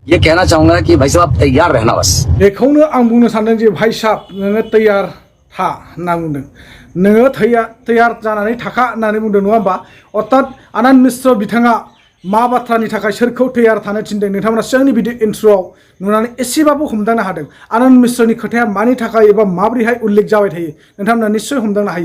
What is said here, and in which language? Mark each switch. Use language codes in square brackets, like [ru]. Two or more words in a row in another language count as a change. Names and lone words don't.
[hi] ये कहना चाहूंगा कि भाई साहब तैयार रहना बस। [brx] बेखौनो आं बुंनो सानदों जे [hi] भाई साहब [brx] नोङो तैयार था होनना बुंदों। नोङो तैयार जानानै थाखा होननानै बुंदों नङा होमबा? अर्थात आनन्द मिश्र बिथाङा मा बाथ्रानि थाखाय सोरखौ तैयार थानो थिनदों नोंथांमोना सिगांनि भिडिअ इन्ट्र'आव नुनानै एसेबाबो हमदांनो हादों। आनन्द मिश्रनि खोथाया मानि थाखाय एबा माबोरैहाय उल्लेख जाबाय थायो नोंथांमोना निश्चय हमदांनो हायो।